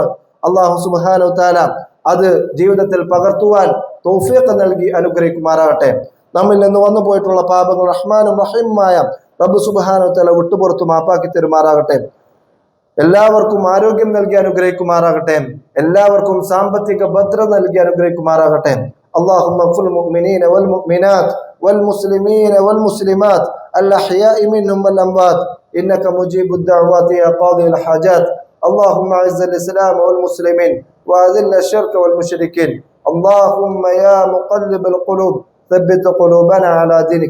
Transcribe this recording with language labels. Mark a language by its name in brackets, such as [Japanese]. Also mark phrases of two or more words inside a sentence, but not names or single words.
[Malayalam] അല്ലാഹു സുബ്ഹാനഹു വ തആല അത് ജീവിതത്തിൽ പകർത്തുവാൻ തൗഫീഖ് നൽകി അനുഗ്രഹിക്കുമാറാകട്ടെ. നമ്മിൽ നിന്ന് വന്നു പോയിട്ടുള്ള പാപങ്ങൾ റഹ്മാനും റഹീമായ റബ്ബ് സുബ്ഹാനഹു വ തആല വിട്ടുപുറത്തു മാപ്പാക്കി തരുമാറാകട്ടെ. എല്ലാവർക്കും ആരോഗ്യം നൽകി അനുഗ്രഹിക്കുമാറാകട്ടെ. എല്ലാവർക്കും സാമ്പത്തിക ഭദ്രത നൽകി അനുഗ്രഹിക്കുമാറാകട്ടെ. [Arabic] اللهم اغفر للمؤمنين والمؤمنات والمسلمين والمسلمات الأحياء منهم والأموات إنك مجيب الدعوات يا قاضي الحاجات. اللهم أعز الإسلام والمسلمين وأذل الشرك والمشركين. اللهم يا مقلب القلوب ثبت قلوبنا على دينك.